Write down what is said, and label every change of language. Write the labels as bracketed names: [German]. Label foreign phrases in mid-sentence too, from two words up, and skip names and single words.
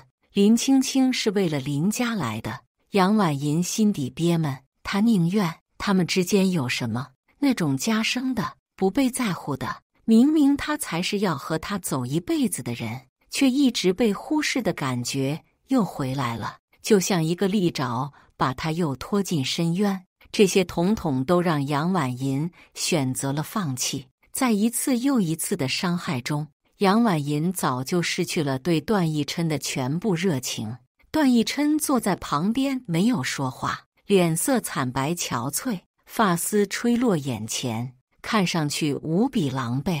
[Chinese] 林青青是為了林家來的。楊婉銀心底憋悶，她寧願他們之間有什麼那種家生的不被在乎的，明明他才是要和他走一輩子的人，卻一直被忽視的感覺又回來了，就像一個利爪把他又拖進深淵。這些統統都讓楊婉銀選擇了放棄。在一次又一次的傷害中，楊婉銀早就失去了對段奕琛的全部熱情。段奕琛坐在旁邊沒有說話，臉色慘白憔悴，髮絲吹落眼前，看上去無比狼狽。